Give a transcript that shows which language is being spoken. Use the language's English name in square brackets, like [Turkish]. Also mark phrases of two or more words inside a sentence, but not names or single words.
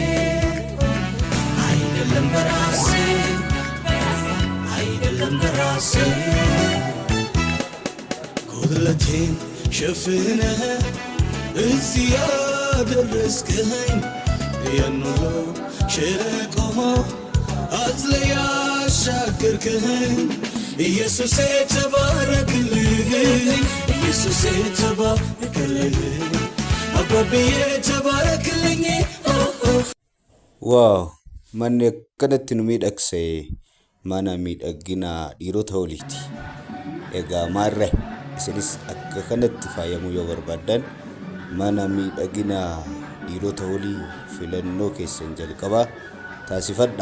[Amharic] አይደለም በራሴ አይደለም በራሴ ጉድለቴን ሸፍነህ እዚህ ያደረስከኝ ያን ሁሉ ሸለቆ አዝለህ ያሻገርከኝ ኢየሱሴ ተባረክልኝ ኢየሱሴ ተባረክልኝ አባብዬ ተባረክልኝ [Oromo] ዋው manni akkanatti nu miidhagse mana miidhagina dhiirota holiiti. Egaa maarre isinis akka kanatti faayamuu yoo barbaadan mana miidhagina dhiirota holii filannoo keessan jalqabaa taasifadha.